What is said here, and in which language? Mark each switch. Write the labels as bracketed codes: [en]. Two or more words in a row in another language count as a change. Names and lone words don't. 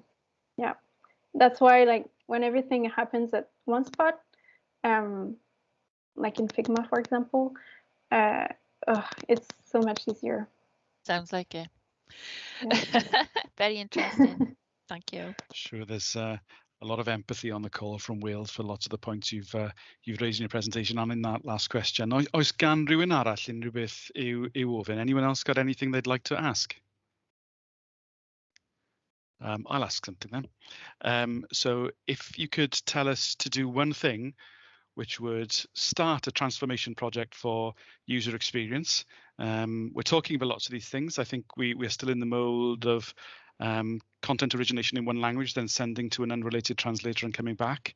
[en] Yeah, that's why, like, when everything happens at one spot, like in Figma, for example, it's so much easier. Sounds like it. Yeah. Very interesting. Thank you. Sure, there's a lot of empathy on the call from Wales for lots of the points you've raised in your presentation and in that last question. [cy] Oes gan rhywun arall unrhyw beth i'w ofyn? [en] Anyone else got anything they'd like to ask? I'll ask something then. So if you could tell us to do one thing which would start a transformation project for user experience. We're talking about lots of these things. I think we're still in the mode of content origination in one language, then sending to an unrelated translator and coming back.